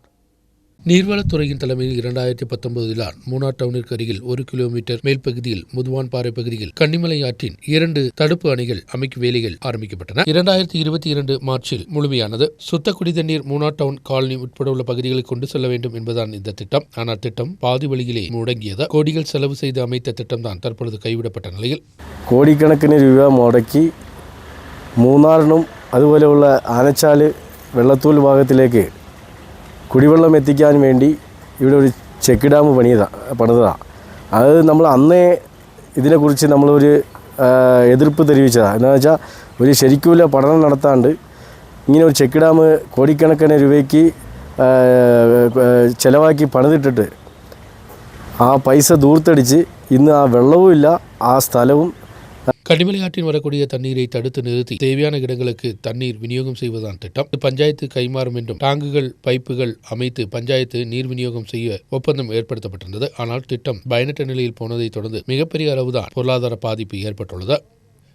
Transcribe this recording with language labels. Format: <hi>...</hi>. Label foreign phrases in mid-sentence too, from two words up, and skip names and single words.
<ta>நீர்வளத்துறையின் தலைமையில் 2019 மூணார் டவுனிற்கு அருகில் 1 கிலோமீட்டர் மேல் பகுதியில் முதுவான் பாறை பகுதியில் கன்னிமலை ஆற்றின் 2 தடுப்பு அணைகள் அமைக்கும் வேலைகள் ஆரம்பிக்கப்பட்டன. 2022 மார்ச்சில் முழுமையானது. சுத்த குடிதண்ணீர் மூணார் டவுன் காலனி உட்பட உள்ள பகுதிகளுக்கு கொண்டு செல்ல வேண்டும் என்பதுதான் இந்த திட்டம். ஆனால் திட்டம் பாதி வழியிலே முடங்கியது. கோடிகள் செலவு செய்து அமைத்த திட்டம் தான் தற்பொழுது கைவிடப்பட்ட நிலையில்</ta> <ml>കോടിക്കണക്കിന് രൂപ മുടക്കി മൂന്നാറിനും അതുപോലെയുള്ള ആനച്ചാല് വെള്ളത്തൂൽ ഭാഗത്തിലേക്ക് കുടിവെള്ളം എത്തിക്കാൻ വേണ്ടി ഇവിടെ ഒരു ചെക്ക് ഡാം പണിതതാണ്. അത് നമ്മൾ അന്നേ ഇതിനെക്കുറിച്ച് നമ്മളൊരു എതിർപ്പ് തെളിയിച്ചതാണ്. എന്താണെന്ന് വെച്ചാൽ ഒരു ശരിക്കുമില്ല പഠനം നടത്താണ്ട് ഇങ്ങനെ ഒരു ചെക്ക് ഡാം കോടിക്കണക്കിന് രൂപയ്ക്ക് ചിലവാക്കി പണിതിട്ടിട്ട് ആ പൈസ ദൂർത്തടിച്ച് ഇന്ന് ആ വെള്ളവും ഇല്ല, ആ സ്ഥലവും.</ml> <ta>கன்னிமலை ஆற்றின் வரக்கூடிய தண்ணீரை தடுத்து நிறுத்தி தேவையான இடங்களுக்கு தண்ணீர் விநியோகம் செய்வதுதான் திட்டம். பஞ்சாயத்து கைமாறும் என்றும் டாங்குகள் பைப்புகள் அமைத்து பஞ்சாயத்து நீர் விநியோகம் செய்ய ஒப்பந்தம் ஏற்படுத்தப்பட்டிருந்தது. ஆனால் திட்டம் பயனற்ற நிலையில் போனதை தொடர்ந்து மிகப்பெரிய அளவுதான் பொருளாதார பாதிப்பு ஏற்பட்டுள்ளது.</ta>